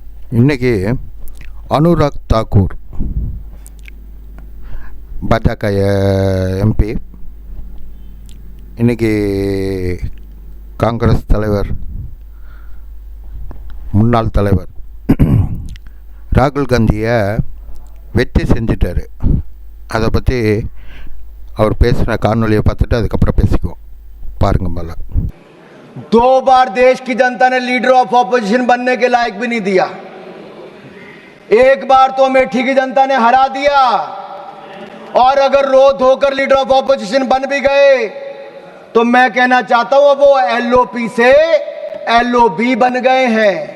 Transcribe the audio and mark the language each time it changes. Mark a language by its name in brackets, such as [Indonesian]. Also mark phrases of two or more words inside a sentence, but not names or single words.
[Tamil] இன்றைக்கி அனுராக் தாக்கூர் பாஜக எம்பி, இன்றைக்கி காங்கிரஸ் தலைவர், முன்னாள் தலைவர் ராகுல் காந்தியை வெற்றி செஞ்சிட்டார். அதை பற்றி அவர் பேசுகிற காணொலியை பார்த்துட்டு அதுக்கப்புறம் பேசிக்குவோம். பாருங்கள். மேலே [Hindi] 2 बार देश की जनता ने [English] leader of opposition [Hindi] बनने के लायक भी नहीं दिया। एक बार तो अमेठी की जनता ने हरा दिया, और अगर रो धोकर [English] leader of opposition [Hindi] बन भी गए तो मैं कहना चाहता हूं वो एलओपी से एलओबी बन गए हैं।